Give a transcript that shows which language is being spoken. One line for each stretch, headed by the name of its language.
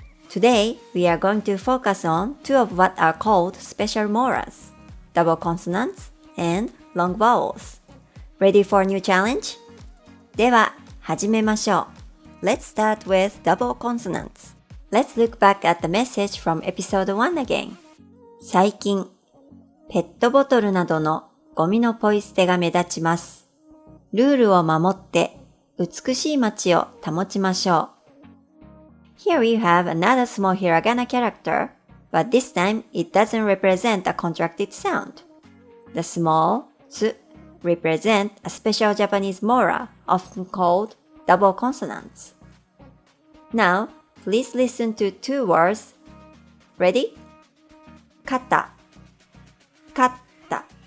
English: Today, we are going to focus on two of what are called special moras, double consonants and long vowels. Ready for a new challenge?
Japanese: では、始めましょう。
English: Let's start with double consonants.Let's look back at the message from episode 1 again.
Japanese: 最近、ペットボトルなどのゴミのポイ捨てが目立ちます。ルールを守って美しい街を保ちましょう。
English: Here we have another small hiragana character, but this time it doesn't represent a contracted sound. The small tsu represent a special Japanese mora, often called double consonants. Now,Please listen to two words. Ready? Kata. Kata.